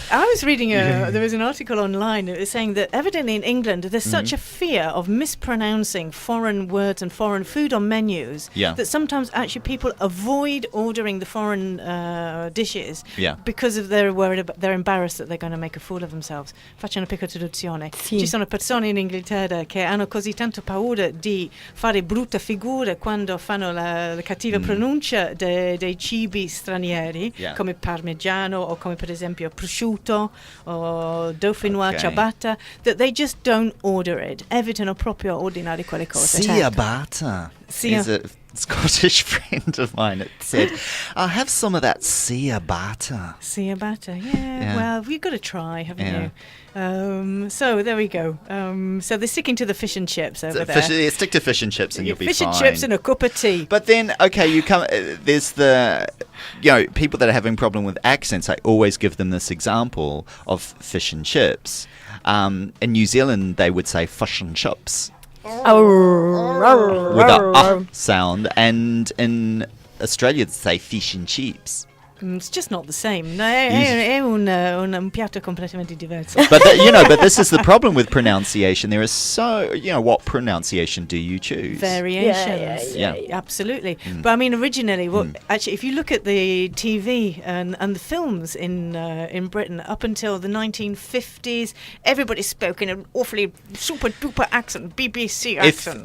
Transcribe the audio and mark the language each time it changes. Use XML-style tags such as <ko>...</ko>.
<en>I was reading there was an article online that was saying that evidently in England there's such a fear of mispronouncing foreign words and foreign food on menus that sometimes actually people avoid ordering the foreign dishes because of they're embarrassed that they're going to make a fool of themselves.</en> <it>Faccio una piccola traduzione. Ci sono persone in Inghilterra che hanno così tanto paura di fare brutta figura quando fanno la cattiva pronuncia dei cibi stranieri come parmigiano o come per esempio prosciutto o dauphinoise ciabatta,</it> <en>that they just don't order it.</en> <it>Evitano proprio ordinare quelle cose.</it> <en>Ciabatta is a Scottish friend of mine that said, "I'll have some of that ciabatta." Ciabatta, yeah. Well, we've got to try, haven't you? So there we go. So they're sticking to the fish and chips over there. Stick to fish and chips and you'll be fine. Fish and chips and a cup of tea. But then, you come. There's the, people that are having problem with accents. I always give them this example of fish and chips. In New Zealand, they would say fish and chips with a sound, and in Australia, they say fish and chips. It's just not the same.</en> <it>No, è un piatto completamente diverso.</it> <en>But but this is the problem with pronunciation. There is what pronunciation do you choose? Variations. Yeah, absolutely. But I mean, originally, actually, if you look at the TV and the films in Britain up until the 1950s, everybody spoke in an awfully super duper accent, BBC accent.</en>